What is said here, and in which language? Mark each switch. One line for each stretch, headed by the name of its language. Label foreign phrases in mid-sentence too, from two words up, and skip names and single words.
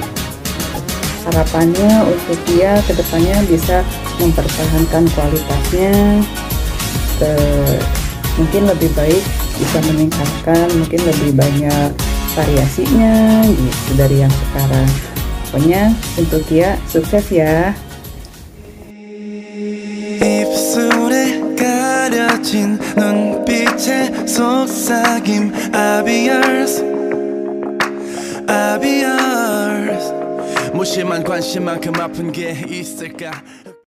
Indonesian: Harapannya untuk dia kedepannya bisa mempertahankan kualitasnya, mungkin lebih baik, bisa meningkatkan, mungkin lebih banyak variasinya gitu dari yang sekarang. Pokoknya untuk dia sukses ya.
Korean: 입술에 가려진 눈빛의 속삭임
English: I'll be yours I'll be yours
Korean: 무심한 관심만큼 아픈 게 있을까